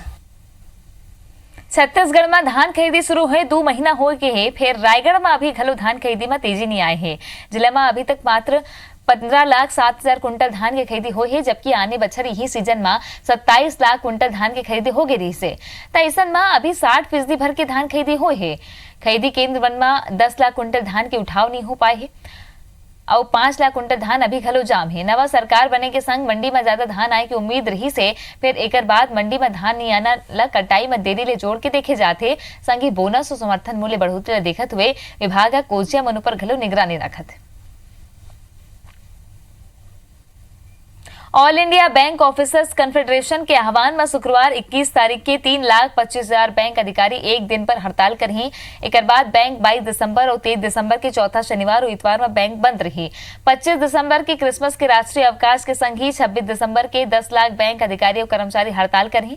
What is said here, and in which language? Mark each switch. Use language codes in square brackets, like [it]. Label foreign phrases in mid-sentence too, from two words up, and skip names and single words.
[hne] छत्तीसगढ़ में धान खरीदी शुरू हुए 2 महीना हो गए है, फिर रायगढ़ में अभी घलो धान खरीदी में तेजी नहीं आए है। जिले में अभी तक मात्र 15,07,000 कुंटल धान की खरीदी हुई है, जबकि आने बछर यही सीजन में 27 लाख कुंटल धान की खरीदी हो गई से ऐसन में अभी 60% भर के धान खरीदी हुई है। खरीदी केंद्र वन में 10 लाख कुंटल धान के उठाव नहीं हो पाए है और 5 लाख कुंटल धान अभी घलो जाम है। नवा सरकार बने के संग मंडी में ज्यादा धान आए की उम्मीद रही से फिर एक बाद मंडी में धान नहीं आना ला कटाई में देरी ले जोड़ के देखे जाते संगी बोनस और समर्थन मूल्य बढ़ोतरी देखते हुए विभाग कोचिया मन पर घलो निगरानी रखत। ऑल इंडिया बैंक ऑफिसर्स कॉन्फेडरेशन के आह्वान में शुक्रवार 21 तारीख के 3,25,000 बैंक अधिकारी एक दिन पर हड़ताल करही। एक बाद बैंक 22 दिसंबर और 23 दिसंबर के चौथा शनिवार और इतवार में बैंक बंद रही। 25 दिसंबर के क्रिसमस के राष्ट्रीय अवकाश के संग ही 26 दिसंबर के 10 लाख बैंक अधिकारी और कर्मचारी हड़ताल करही।